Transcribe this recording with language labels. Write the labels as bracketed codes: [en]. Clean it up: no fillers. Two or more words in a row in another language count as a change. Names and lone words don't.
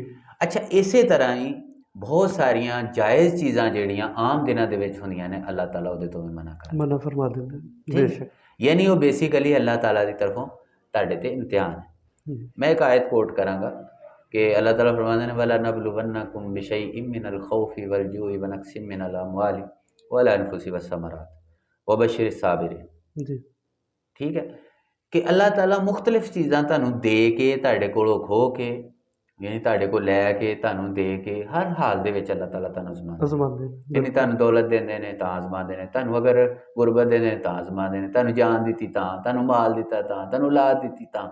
[pa] ਅੱਛਾ, ਇਸੇ ਤਰ੍ਹਾਂ ਹੀ ਬਹੁਤ ਸਾਰੀਆਂ ਜਾਇਜ਼ ਚੀਜ਼ਾਂ ਜਿਹੜੀਆਂ ਆਮ ਦਿਨਾਂ ਦੇ ਵਿੱਚ ਹੁੰਦੀਆਂ ਨੇ, ਅੱਲਾਹ ਤਾਲਾ ਉਹਦੇ ਤੋਂ ਵੀ ਮਨਾ ਕਰਦਾ, ਮਨਾ ਫਰਮਾ ਦਿੰਦੇ ਠੀਕ ਹੈ। ਬੇਸ਼ੱਕ। ਯਾਨੀ ਉਹ ਬੇਸਿਕਲੀ ਅੱਲਾਹ ਤਾਲਾ ਦੀ ਤਰਫੋਂ ਤੁਹਾਡੇ ਤੇ ਇਮਤਿਹਾਨ ਹੈ। ਮੈਂ ਇੱਕ ਆਇਤ ਕੋਟ ਕਰਾਂਗਾ ਕਿ ਅੱਲਾਹ ਤਾਲਾ ਫਰਮਾਉਂਦੇ ਨੇ, [ar] ولا نبلونكم بشيء من الخوف والجوع ونقص من الأموال والأنفس والثمرات وبشر الصابرين. [pa] जी ਠੀਕ ਹੈ, ਕਿ ਅੱਲਾਹ ਤਾਲਾ ਮੁਖ਼ਤਲਿਫ਼ ਚੀਜ਼ਾਂ ਤੁਹਾਨੂੰ ਦੇ ਕੇ, ਤੁਹਾਡੇ ਕੋਲੋਂ ਖੋ ਕੇ, ਯਾਨੀ ਤੁਹਾਡੇ ਕੋਲ ਲੈ ਕੇ ਤੁਹਾਨੂੰ ਦੇ ਕੇ ਹਰ ਹਾਲ ਦੇ ਵਿੱਚ ਅੱਲਾਹ ਤਾਲਾ ਤੁਹਾਨੂੰ ਅਜ਼ਮਾਉਂਦਾ। ਅਜ਼ਮਾਉਂਦੇ ਨੇ, ਯਾਨੀ ਬਿਲਕੁਲ। ਤੁਹਾਨੂੰ ਦੌਲਤ ਦਿੰਦੇ ਨੇ ਤਾਂ ਅਜ਼ਮਾਉਂਦੇ ਨੇ, ਤੁਹਾਨੂੰ ਅਗਰ ਗੁਰਬਤ ਦਿੰਦੇ ਨੇ ਤਾਂ ਅਜ਼ਮਾਉਂਦੇ ਨੇ, ਤੁਹਾਨੂੰ ਜਾਨ ਦਿੱਤੀ ਤਾਂ, ਤੁਹਾਨੂੰ ਮਾਲ ਦਿੱਤਾ ਤਾਂ, ਤੁਹਾਨੂੰ ਔਲਾਦ ਦਿੱਤੀ ਤਾਂ।